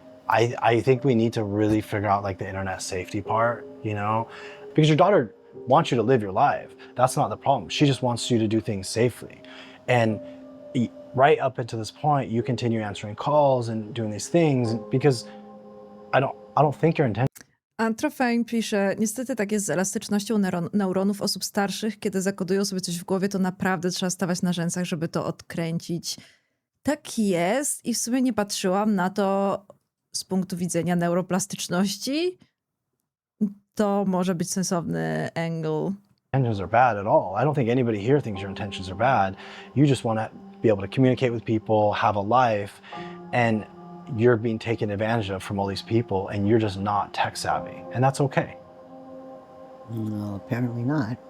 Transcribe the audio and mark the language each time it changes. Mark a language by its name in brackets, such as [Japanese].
[English] I think we need to really figure out like the internet safety part, because your daughter wants you to live your life. That's not the problem. She just wants you to do things safely. And right up until this point, you continue answering calls and doing these things because I don't think your intention. [Polish] Antrofein pisze, niestety tak jest z elastycznością neuronów osób starszych, kiedy zakodują sobie coś w głowie, to naprawdę trzeba stawać na rzęsach, żeby to odkręcić. Tak jest i w sumie nie patrzyłam na to z punktu widzenia neuroplastyczności. To może być sensowny angle. [English] Intentions are bad at all. I don't think anybody here thinks your intentions are bad. You just want to be able to communicate with people, have a life, and you're being taken advantage of from all these people and you're just not tech savvy, and that's okay. No, apparently not.